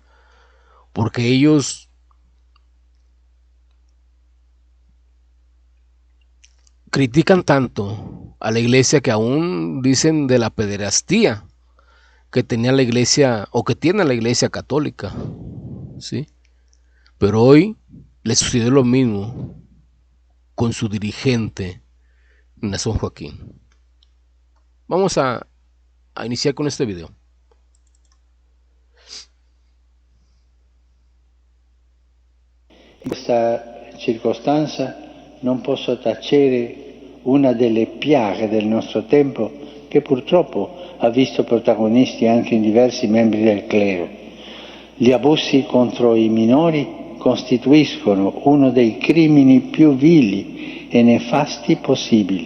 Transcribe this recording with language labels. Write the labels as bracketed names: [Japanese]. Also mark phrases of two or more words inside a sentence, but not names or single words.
[Spanish] Porque ellos critican tanto a la iglesia que aún dicen de la pederastía que tenía la iglesia o que tiene la iglesia católica, ¿sí? Pero hoy le sucedió lo mismo con su dirigente Nazón Joaquín. Vamos a iniciar con este video. [Italian] In questa circostanza non posso tacere una delle piaghe del nostro tempo che purtroppo ha visto protagonisti anche in diversi membri del clero: gli abusi contro i minori costituiscono uno dei crimini più vili e nefasti possibili.